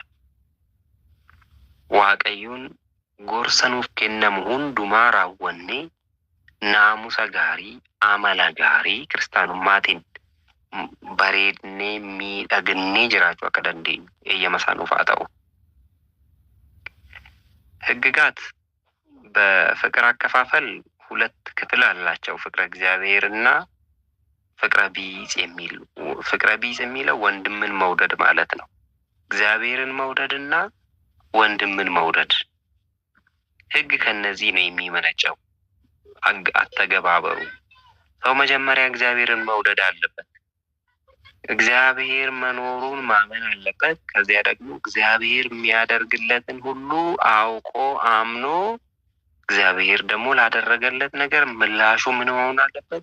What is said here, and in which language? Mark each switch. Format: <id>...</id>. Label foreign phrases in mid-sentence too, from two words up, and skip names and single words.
<om>Waaqayyoon gorsa nuuf kennamu hundumaa raawwannee naamusa gaarii, amala gaarii kiristaanummaatiin bareednee miidhagnee jiraachuu akka dandeenyu eeyyama isaa nuuf haa ta'u.</om> <am>ሕግጋት በፍቅር አከፋፈል ሁለት ክፍል አላቸው። ፍቅረ እግዚአብሔርና ፍቅረ ቢጽ የሚል ፍቅረ ቢጽ የሚለው ወንድምን መውደድ ማለት ነው። እግዚአብሔርን መውደድና ወንድምን መውደድ ሕግ ከነዚህ ነው የሚመነጨው። አተገባበሩ ሰው መጀመሪያ እግዚአብሔርን መውደድ አለበት። እግዚአብሔር መኖሩን ማመን አለበት። ከዚያ ደግሞ እግዚአብሔር የሚያደርግለትን ሁሉ አውቆ አምኖ እግዚአብሔር ደግሞ ላደረገለት ነገር ምላሹ ምን መሆን አለበት?</am>